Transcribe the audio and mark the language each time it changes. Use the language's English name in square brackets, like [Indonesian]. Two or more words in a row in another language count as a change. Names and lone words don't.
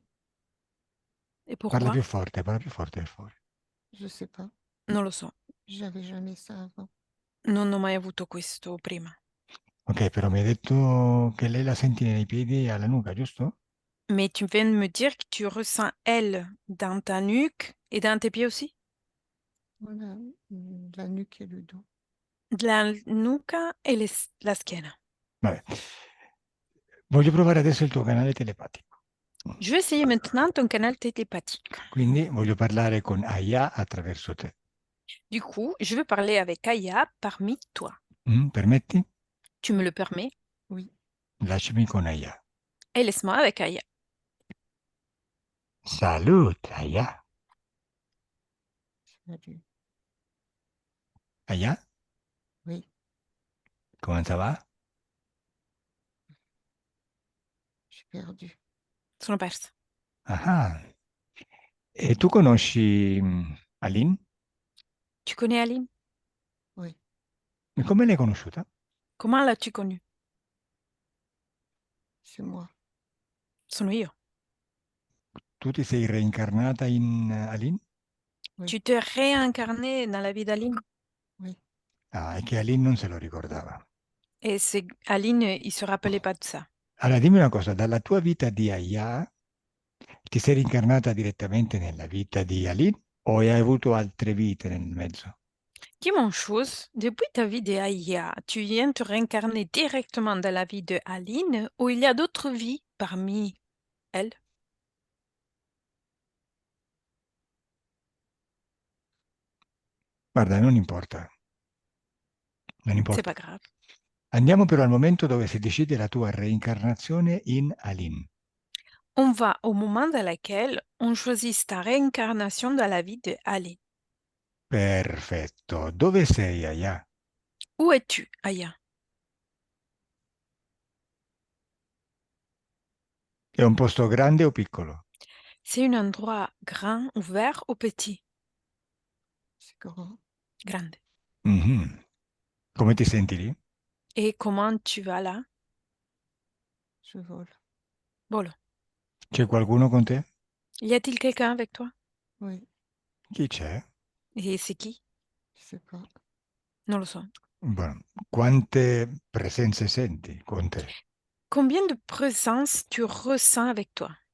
[French] Et pourquoi? [Italian] Parla più forte, per favore. [French] Je sais pas. [Italian] Non lo so, [French] J'avais jamais ça avant. [Italian] non ho mai avuto questo prima. Ok, però mi hai detto che lei la senti nei piedi e alla nuca, giusto? [French] Mais tu viens de me dire que tu ressens elle dans ta nuque et dans tes pieds aussi? Voilà, la nuque et le dos. [Italian] La nuca e la schiena. Vabbè. Voglio provare adesso il tuo canale telepatico. [French] Je vais essayer maintenant ton canal télépathique. [Italian] Quindi voglio parlare con Aya attraverso te. [French] Du coup, je veux parler avec Aya parmi toi. [Italian] Permetti? [French] Tu me le permets? Oui, [Italian] Lasciami con Aya. [French] Et laisse-moi avec Aya. Salut, Aya. salut. Aya, Oui, [Italian] come va? [French] j'ai perdu. [Italian] Sono persa. Ah, e tu conosci Aline? [French] Tu connais Aline? Oui, [Italian] E come l'hai conosciuta? [French] Comment l'as-tu connue? c'est moi. [Italian] Sono io. Tu ti sei reincarnata in Aline? [French] Oui, Tu t'es réincarné dans la vie d'Aline. oui. [Italian] Ah, è che Aline non se lo ricordava. [French] Et c'est Aline, il se rappelait pas de ça. [Italian] Allora, dimmi una cosa, dalla tua vita di Aya ti sei reincarnata direttamente nella vita di Aline o hai avuto altre vite nel mezzo? [French] Dis-moi une chose, depuis ta vie d'Aya, tu viens te réincarner directement dans la vie de Aline ou il y a d'autres vies parmi elles? [Italian] Guarda, non importa, non [French] C'est [Italian] importa. [French] pas grave. [Italian] Andiamo però al momento dove si decide la tua reincarnazione in Aline. [French] On va au moment dans lequel on choisit ta réincarnation dans la vie de Aline. [Italian] Perfetto. Dove sei, Aya? [French] Où es-tu, Aya? [Italian] È un posto grande o piccolo? [French] C'est un endroit grand, ouvert ou petit? C'est grand. [Italian] Grande. Mhm. Come ti senti lì? [French] Et comment tu vas là? Je vole. [Italian] Volo. C'è qualcuno con te? [French] Y a-t-il quelqu'un avec toi? Oui, [Italian] Chi c'è? [French] Et c'est qui? je sais pas. [Italian] Non lo so. Buono. Quante presenze senti con te? [French] Combien de présence tu ressens avec toi?